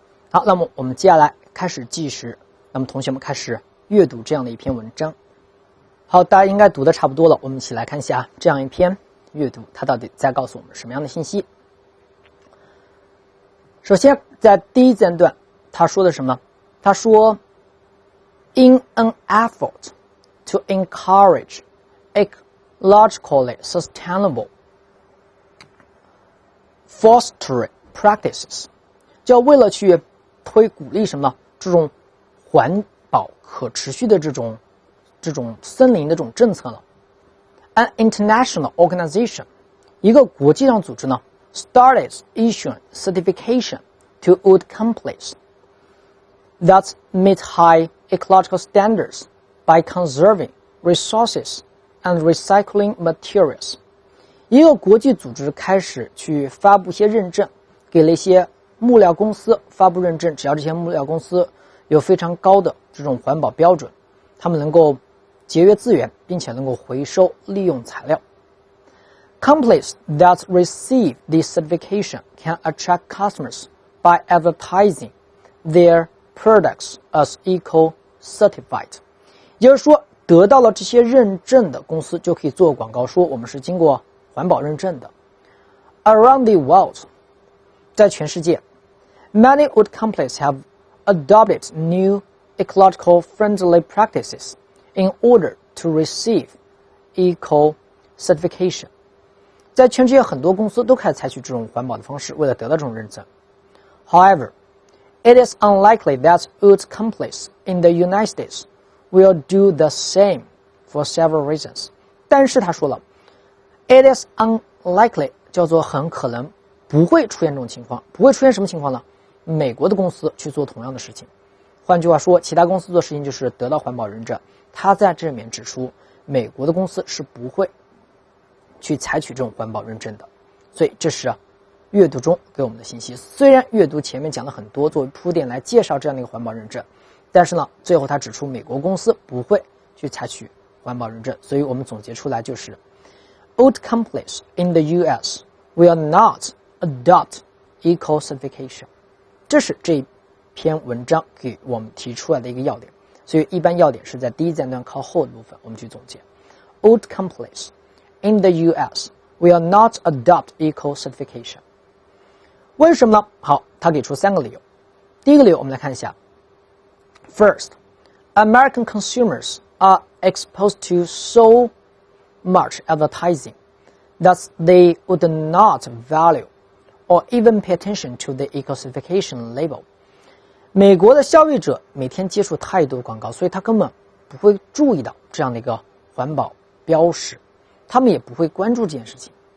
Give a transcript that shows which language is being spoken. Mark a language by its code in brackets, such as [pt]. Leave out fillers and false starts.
[zh] 好，那么我们接下来开始计时。那么同学们开始阅读这样的一篇文章。好，大家应该读的差不多了，我们一起来看一下这样一篇阅读，它到底在告诉我们什么样的信息。首先，在第一自然段，他说的什么？他说 ， [en] In an effort to encourage ecologically sustainable forestry practices， [zh] 就为了去鼓励什么这种环保可持续的这种森林的这种政策呢 [en] ？An international organization， [zh] 一个国际上组织呢 [en] ，started issuing certification to wood companies that meet high ecological standards by conserving resources and recycling materials。 [zh] 一个国际组织开始去发布一些认证，给了一些木料公司发布认证，只要这些木料公司有非常高的这种环保标准，他们能够节约资源，并且能够回收利用材料。 [en] Companies that receive this certification can attract customers by advertising their products as eco-certified。 [zh] 也就是说，得到了这些认证的公司就可以做广告，说我们是经过环保认证的。 [en] Around the world， [zh] 在全世界 [en] ，many wood companies have adopted new ecological friendly practices in order to receive eco-certification。 [zh] 在全世界很多公司都开始采取这种环保的方式，为了得到这种认证。 [en] However, it is unlikely that wood companies in the United States will do the same for several reasons。 [zh] 但是他说了 ， [en] it is unlikely [zh] 叫做很可能不会出现这种情况，不会出现什么情况呢？美国的公司去做同样的事情。换句话说，其他公司做事情就是得到环保认证。他在这里面指出，美国的公司是不会去采取这种环保认证的。所以这是阅读中给我们的信息。虽然阅读前面讲了很多，作为铺垫来介绍这样的一个环保认证，但是呢，最后他指出美国公司不会去采取环保认证。所以我们总结出来就是 ， [en] wood companies in the U.S. will not adopt eco certification。 [zh] 这是这篇文章给我们提出来的一个要点。所以一般要点是在第一自然段靠后的部分，我们去总结。 [en] Wood companies in the U.S. will not adopt eco certification。 [zh] 为什么呢？好，他给出3个理由。第一个理由我们来看一下。 [en] First, American consumers are exposed to so much advertising that they would not value or even pay attention to the eco certification label。 [zh] 美国的消费者每天接触太多广告，所以他根本不会注意到这样的一个环保标识，他们也不会关注这件事情。